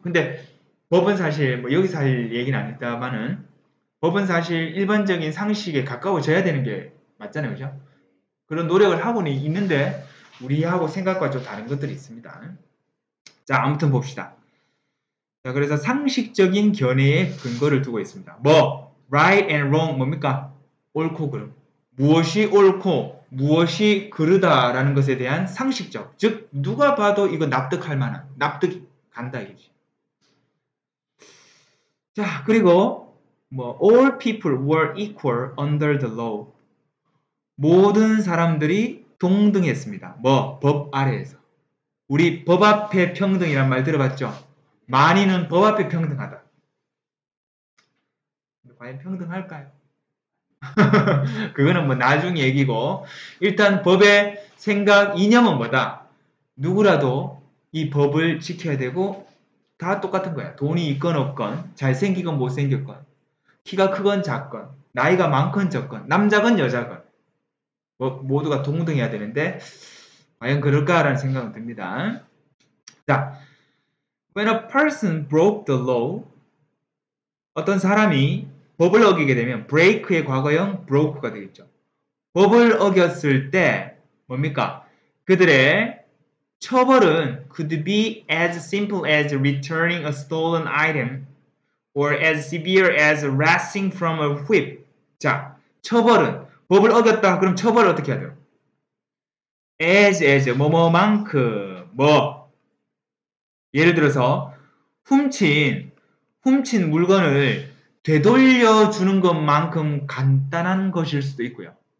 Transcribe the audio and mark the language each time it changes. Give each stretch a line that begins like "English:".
Korean: 근데 법은 사실 뭐 여기서 할 얘기는 아니다만은 법은 사실 일반적인 상식에 가까워져야 되는 게 맞잖아요. 그죠? 그런 노력을 하고는 있는데 우리하고 생각과 좀 다른 것들이 있습니다. 자, 아무튼 봅시다. 자, 그래서 상식적인 견해에 근거를 두고 있습니다. 뭐
English: right and wrong
Korean: 뭡니까? 옳고 그름. 무엇이 옳고 무엇이 그르다라는 것에 대한 상식적, 즉 누가 봐도 이거 납득할 만한, 납득이 간다 이거지.
English: 자, 그리고 뭐 all people were equal under the law.
Korean: 모든 사람들이 동등했습니다. 뭐 법 아래에서. 우리 법 앞에 평등이란 말 들어봤죠? 만인은 법 앞에 평등하다. 과연 평등할까요? 그거는 뭐 나중 얘기고, 일단 법의 생각, 이념은 뭐다? 누구라도 이 법을 지켜야 되고 다 똑같은 거야. 돈이 있건 없건, 잘생기건 못생겼건, 키가 크건 작건, 나이가 많건 적건, 남자건 여자건 모두가 동등해야 되는데 과연 그럴까라는 생각은 듭니다. 자,
English: when a person broke the law,
Korean: 어떤 사람이 법을 어기게 되면 break의 과거형 broke가 되겠죠. 법을 어겼을 때 뭡니까? 그들의 처벌은
English: could be as simple as returning a stolen item or as severe as wrestling from a whip.
Korean: 자, 처벌은 법을 어겼다. 그럼 처벌을 어떻게 해야 돼요? as 뭐뭐만큼 뭐 예를 들어서 훔친 물건을 되돌려 주는 것만큼 간단한 것일 수도 있고요.